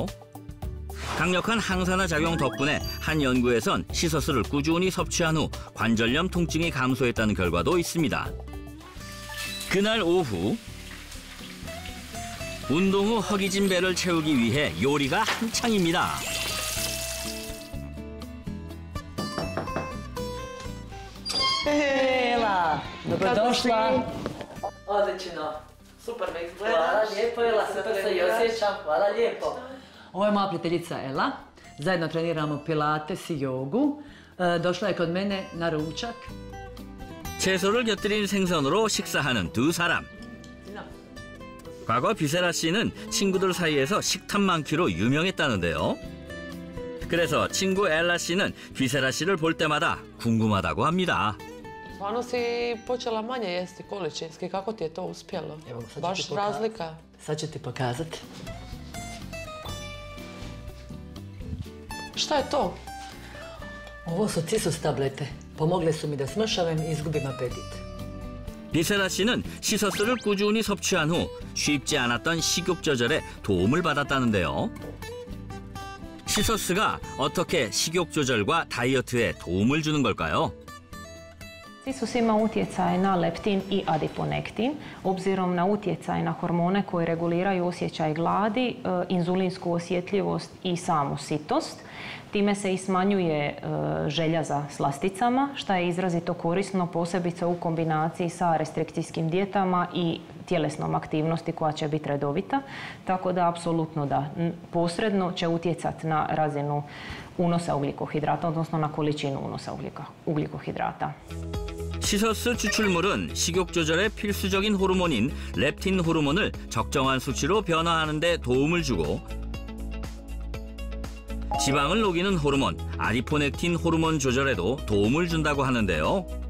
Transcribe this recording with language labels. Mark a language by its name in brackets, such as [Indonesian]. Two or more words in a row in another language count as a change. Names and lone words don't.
[Korean] 강력한 항산화 작용 덕분에 한 연구에선 시서스를 꾸준히 섭취한 후 관절염 통증이 감소했다는 결과도 있습니다. 그날 오후 운동 후 허기진 배를 채우기 위해 요리가 한창입니다. [Croatian] Ela, dobrodošla. Odlično. Super me izgleda. Hvala lijepo, Ela, super se i osjećam. Hvala lijepo. Ovo je moja prijateljica Ela. Zajedno treniramo pilates i jogu. došla je kod mene na ručak. [Korean] 채소를 곁들인 생선으로 식사하는 두 사람. 과거 비세라 씨는 친구들 사이에서 식탐 많기로 유명했다는데요. 그래서 친구 엘라 씨는 비세라 씨를 볼 때마다 궁금하다고 합니다. [Croatian] Stvarno si počela manje jesti količinski, kako ti je to uspjelo? Baš razlika. Sad ću ti pokazati. Šta je to? Ovo su cisus tablete. Pomogle su mi da smršavim i izgubim apetit. [Korean] 비세라 씨는 시서스를 꾸준히 섭취한 후 쉽지 않았던 식욕 조절에 도움을 받았다는데요. 시서스가 어떻게 식욕 조절과 다이어트에 도움을 주는 걸까요? [Croatian] Cisus ima utjecaj na leptin i adiponektin, obzirom na utjecaj na hormone koji reguliraju osjećaj gladi, inzulinsku osjetljivost i samu sitost. Time se i smanjuje želja za slasticama, što je izrazito korisno posebice u kombinaciji sa restrikcijskim dijetama i tjelesnom aktivnosti koja će biti redovita. Tako da, apsolutno da, posredno će utjecati na razinu unosa ugljikohidrata, odnosno na količinu unosa ugljikohidrata. [Korean] 시서스 추출물은 식욕 조절에 필수적인 호르몬인 렙틴 호르몬을 적정한 수치로 변화하는 데 도움을 주고 지방을 녹이는 호르몬, 아디포넥틴 호르몬 조절에도 도움을 준다고 하는데요.